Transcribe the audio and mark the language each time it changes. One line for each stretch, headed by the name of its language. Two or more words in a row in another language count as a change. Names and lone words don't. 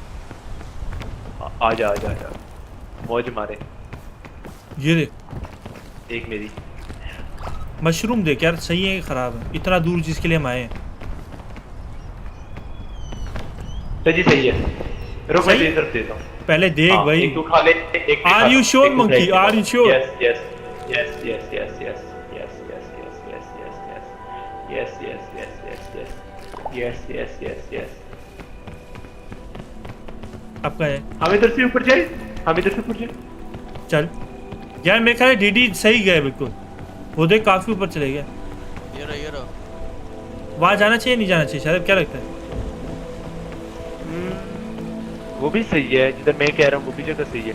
Hindi: आजा आजा आजा, मौज मारे। ये दे एक मेरी मशरूम देख यार, सही है कि खराब है? इतना दूर जिसके लिए हम आए हैं। तो जी सही है, रुक मैं तेरी तरफ देता हूँ। पहले देख भाई। एक तू खा ले, एक
English: Are you sure monkey, are you sure? yes yes yes yes yes yes yes yes yes yes yes yes yes yes yes yes yes.
Hindi: अब क्या है? हम इधर से ऊपर जाए, हम इधर से ऊपर जाए। चल यार, मेरे ख्याल डीडी सही गया बिल्कुल, वो देख काफी ऊपर चले गया। ये रहा। वहाँ जाना चाहिए नहीं जाना चाहिए शायद, क्या लगता है? वो भी सही है, जिधर मैं कह रहा हूँ वो भी जगह सही है।